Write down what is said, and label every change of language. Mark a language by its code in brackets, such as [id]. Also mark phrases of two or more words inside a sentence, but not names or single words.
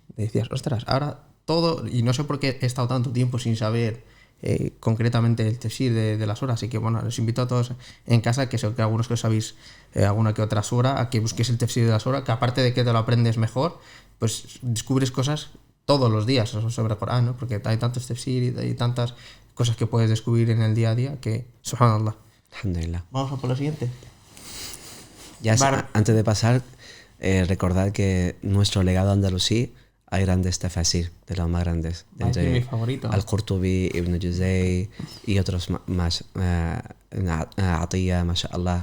[es] Decías, ostras, ahora todo, y no sé por qué he estado tanto tiempo sin saber concretamente el tafsir de las horas, así que bueno, les invito a todos en casa, que sé que algunos que os sabéis alguna que otra sura, a que busquéis el tafsir de la sura, que aparte de que te lo aprendes mejor, pues descubres cosas todos los días sobre el Corán, ¿no? Porque hay tantos tafsir y hay tantas cosas que puedes descubrir en el día a día que, subhanallah. Alhamdulillah. Vamos a por lo siguiente. Ya antes de pasar, recordad que nuestro legado andalusí hay grandes tafasir, de los más grandes. Entre mi favorito. Al-Qurtubi, Ibn Juzay y otros más. Atiyya, mashallah.